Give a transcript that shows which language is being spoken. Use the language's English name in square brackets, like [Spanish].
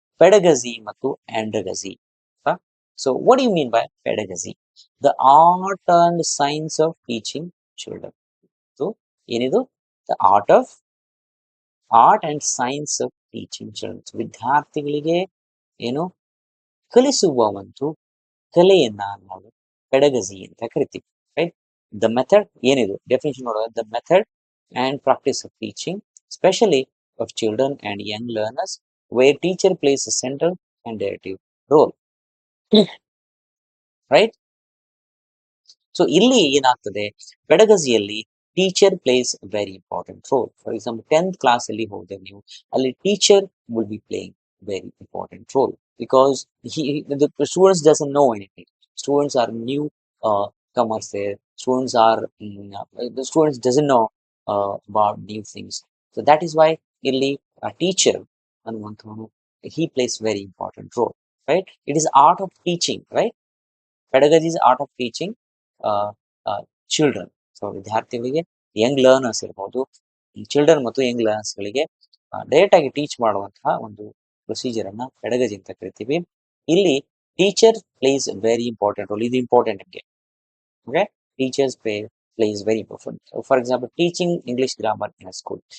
[English] pedagogy ಮತ್ತು andragogy. So what do you mean by pedagogy? The art and science of teaching children. So [Kannada] ಏನಿದು? [English] The art and science of teaching children. [Kannada] ವಿದ್ಯಾರ್ಥಿಗಳಿಗೆ ಕಲಿಸುವ ಒಂದು ಕಲೆಯನ್ನ ನಾವು pedagogy ಅಂತ ಕರಿತೀವಿ, right? [English] The method ಏನಿದು? Definition ನೋಡೋದು, the method and practice of teaching especially of children and young learners, where teacher plays a central and directive role. Right? [Kannada] So ಇಲ್ಲಿ ಏನಾಗ್ತದೆ, ಪೆಡಗಜಿಯಲ್ಲಿ [English] Teacher plays very important role. For example 10th class [Kannada] ಅಲ್ಲಿ ಹೋದ್ರೆ ನೀವು, ಅಲ್ಲಿ [English] Teacher will be playing very important role, because the students doesn't know anything. Students are new comers there. Students are the students doesn't know about new things. So that is why [Kannada] ಇಲ್ಲಿ teacher ಅನ್ನುವಂಥವನು [English] he plays very important role, right? It is art of teaching, right? Pedagogy is art of teaching children. [Kannada] So ವಿದ್ಯಾರ್ಥಿಗಳಿಗೆ, Young learners ಇರ್ಬೋದು, children ಮತ್ತು Young ಲರ್ನರ್ಸ್ಗಳಿಗೆ direct ಆಗಿ teach ಮಾಡುವಂತಹ ಒಂದು procedure ಅನ್ನ ಪೆಡಗಜಿ ಅಂತ ಕರಿತೀವಿ. [English] ಇಲ್ಲಿ teacher plays very important role. [Kannada] ಇದು ಇಂಪಾರ್ಟೆಂಟ್ ನಿಮಗೆ. [English] Okay, teachers plays very important. For example teaching English grammar in school.